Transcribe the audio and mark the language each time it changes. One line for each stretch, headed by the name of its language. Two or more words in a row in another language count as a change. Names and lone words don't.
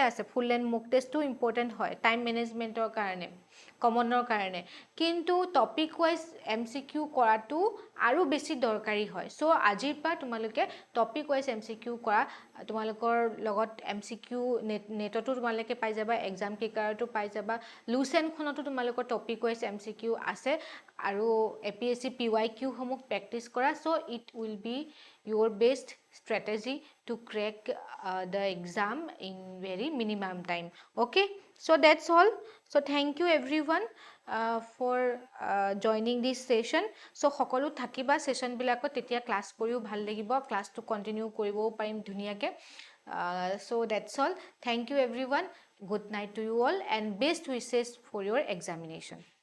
Assamese: আছে
English: full length mock test
Assamese: ইম্পৰ্টেন্ট হয়
English: time management
Assamese: কাৰণে কমনৰ কাৰণে কিন্তু
English: topic wise MCQ
Assamese: কৰাটো আৰু বেছি দৰকাৰী হয় সো আজিৰ পৰা তোমালোকে
English: topic wise MCQ
Assamese: কৰা তোমালোকৰ লগত MCQ নেটতো তোমালোকে পাই যাবা
English: exam cracker
Assamese: পাই যাবা লুসেনখনতো তোমালোকৰ
English: topic wise MCQ
Assamese: আছে আৰু APSC PYQ সমূহ প্ৰেক্টিস কৰা
English: সো it will be your best strategy to crack the exam in very minimum time okay so that's all so thank you everyone for joining this session so
Assamese: সকলো থাকিবা সেশন বিলাকত তেতিয়া ক্লাস কৰিও ভাল লাগিব
English: class continue
Assamese: কৰিবও পাৰিম ধুনিয়াকে
English: So that's all. Thank you everyone. Good night to you all and best wishes for your examination.